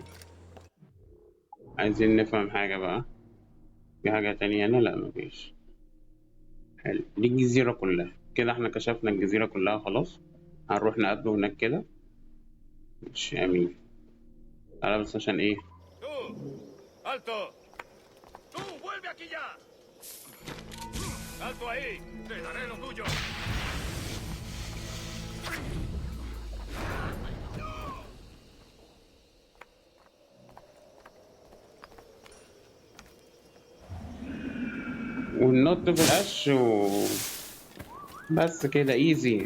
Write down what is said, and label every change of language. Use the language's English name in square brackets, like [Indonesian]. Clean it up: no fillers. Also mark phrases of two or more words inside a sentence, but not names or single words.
[Arabic] عايزين نفهم حاجة بقى. في حاجة تانية هنا؟ لا مفيش. حلو، دي الجزيرة كلها كده، احنا كشفنا الجزيرة كلها خلاص. هنروح نقابله هناك كده. مش امين. تعالى بس عشان ايه. [Spanish] ¡Alto! ¡Tú, vuelve aquí ya! ¡Alto ahí! ¡Te daré lo tuyo! [Arabic] وننط في القش بس كده ايزي.